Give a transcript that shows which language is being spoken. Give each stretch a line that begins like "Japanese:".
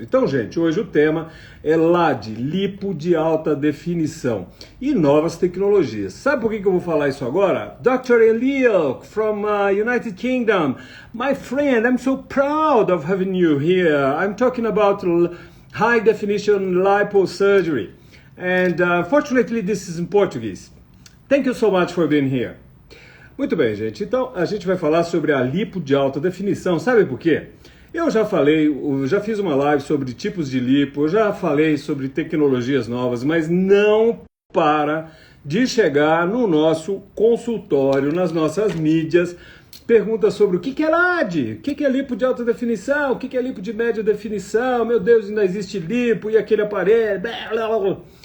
Portuguese: Então, gente, hoje o tema é LAD, lipo de alta definição e novas tecnologias. Sabe por que eu vou falar isso agora?
English: Dr. Elio from United Kingdom, my friend, I'm so proud of having you here. I'm talking about high definition liposurgery, and unfortunately this is in Portuguese. Thank you so much for being here.
Portuguese: Muito bem, gente. Então, a gente vai falar sobre a lipo de alta definição. Sabe por quê? Eu já fiz uma live sobre tipos de lipo, eu já falei sobre tecnologias novas, mas não para de chegar no nosso consultório, nas nossas mídias, perguntas sobre o que é LAD, o que é lipo de alta definição, o que é lipo de média definição, meu Deus, ainda existe lipo e aquele aparelho, blá, blá, blá.